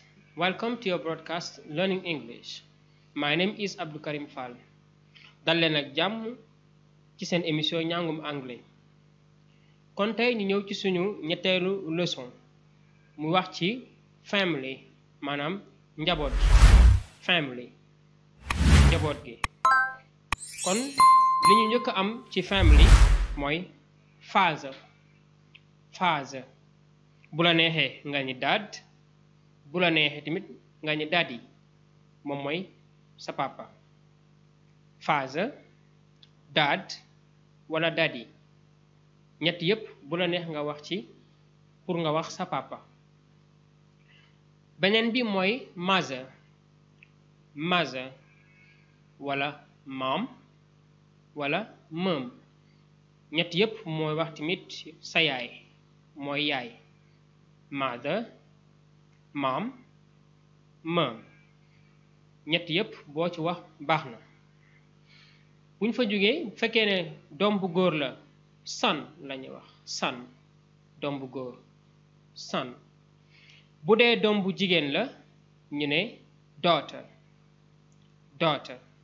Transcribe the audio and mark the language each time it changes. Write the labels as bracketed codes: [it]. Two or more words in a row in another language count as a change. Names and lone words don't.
[en] Welcome to your broadcast Learning English. My name is Abdou Karim Fall. [wo] dal leen ak jàmm ci seen émission njàngum anglais. kon tey ñu ñëw ci suñu ñetteelu leçon mu wax ci family maanaam njaboot gi family njaboot gi. kon li ñu njëkk a am ci family mooy [en] father father. [wo] bu la neexee nga ni dad bu la neexee tamit nga ni daddy moom mooy sa papa [en] father dad [wo] wala daddy ñett yépp bu la neex nga wax ci pour nga wax sa papa. beneen bi mooy [en] mother mother [wo] wala mom wala mom ñett yépp mooy wax tamit sa yaay mooy yaay. [en] mother mom mom [wo] ñett yépp boo ci wax baax na. buñ fa jógee bu fekkee ne doom bu góor la son la ñuy wax son doom bu góor son. bu dee doom bu jigéen la ñu ne [en] daughter daughter.